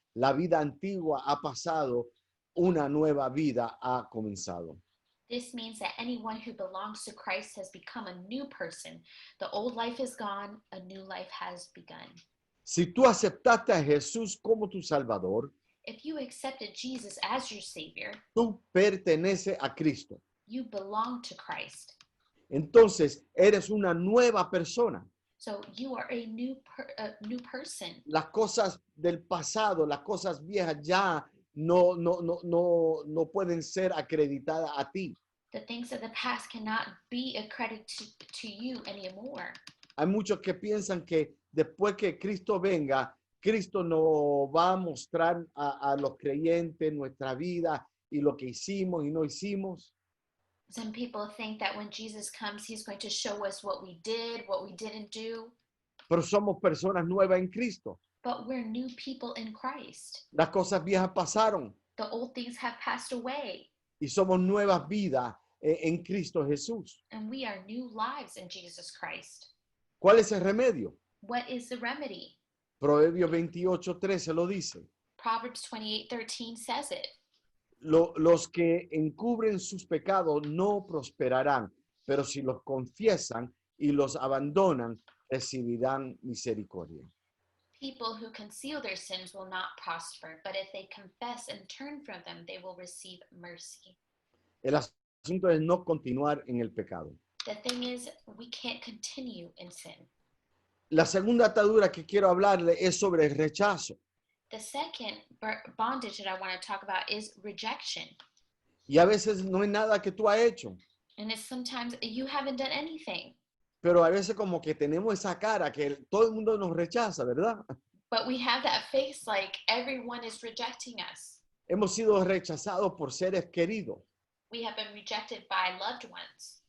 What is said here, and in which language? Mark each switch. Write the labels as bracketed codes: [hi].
[es] La vida antigua ha pasado, una nueva vida ha comenzado. [en] This means that anyone who belongs to Christ has become a new person. The old life is gone, a new life has begun. [es] Si tú aceptaste a Jesús como tu Salvador, [en] If you accepted Jesus as your Savior, [es] tú perteneces a Cristo. [en] you belong to Christ. [es] Entonces, eres una nueva persona. [en] So you are a new person. [es] Las cosas del pasado, las cosas viejas ya no pueden ser acreditadas a ti. [en] The things of the past cannot be accredited to you anymore. [es] Hay muchos que piensan que después que Cristo venga, Cristo nos va a mostrar a los creyentes nuestra vida y lo que hicimos y no hicimos. [en] Some people think that when Jesus comes, he's going to show us what we did, what we didn't do. [es] Pero somos personas nuevas en Cristo. [en] But we're new people in Christ. [es] Las cosas viejas pasaron [en] The old things have passed away, [es] y somos nuevas vidas en Cristo Jesús. [en] and we are new lives in Jesus Christ. [es] ¿Cuál es el remedio? [en] What is the remedy? [es] Proverbios 28:13 lo dice. [en] Proverbs 28:13 says it. [es] Los que encubren sus pecados no prosperarán, pero si los confiesan y los abandonan, recibirán misericordia. [en] People who conceal their sins will not prosper, but if they confess and turn from them, they will receive mercy. [es] El asunto es no continuar en el pecado. [en] The thing is, we can't continue in sin. [es] La segunda atadura que quiero hablarle es sobre el rechazo. [en] The second bondage that I want to talk about is rejection. [es] Y a veces no es nada que tú has hecho, [en] And it's sometimes you haven't done anything, [es] pero a veces como que tenemos esa cara que todo el mundo nos rechaza, ¿verdad? [en] but we have that face like everyone is rejecting us. [es] Hemos sido rechazados por seres queridos, [en] We have been rejected by loved ones,